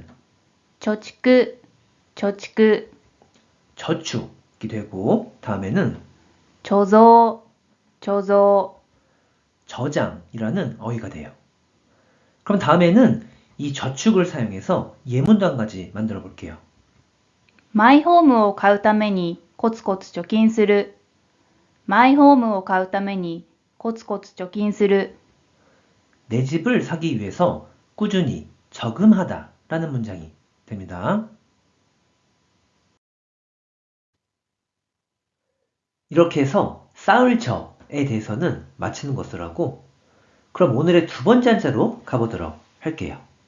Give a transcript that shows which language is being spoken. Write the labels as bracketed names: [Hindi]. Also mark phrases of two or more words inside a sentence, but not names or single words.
[Korean] 저축, 저축이 되고, 다음에는 저조, 저장이라는 어휘가 돼요. 그럼 다음에는 이 저축을 사용해서 예문도 한 가지 만들어 볼게요. [Japanese] マイホームを買うためにコツコツ貯金する。マイホームを買うためにコツコツ貯金する。 [Korean] 내 집을 사기 위해서 꾸준히 저금하다 라는 문장이 됩니다. 이렇게 해서 쌓을 저에 대해서는 마치는 것을 하고, 그럼 오늘의 두 번째 한자로 가보도록 할게요.